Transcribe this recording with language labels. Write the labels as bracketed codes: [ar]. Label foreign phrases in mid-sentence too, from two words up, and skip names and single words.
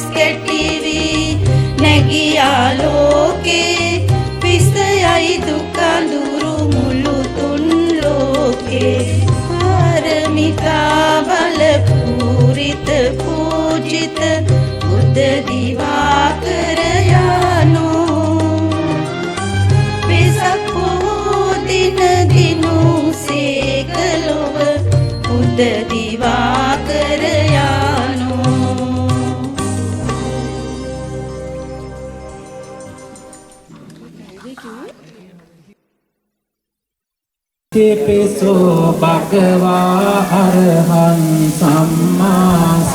[si] කැටිවී නැගියා ලෝකේ පිසයයි දුක දුරු මුළු තුන් ලෝකේ පාරමිතා බල පූරිත පූජිත බුද්ධ දිවාකර යානෝ වෙසක් පොහෝ දින දිනු සේකලොව බුද්ධ දිවාකර යානෝ [pi] තේපේසෝ භගවා අරහං සම්මා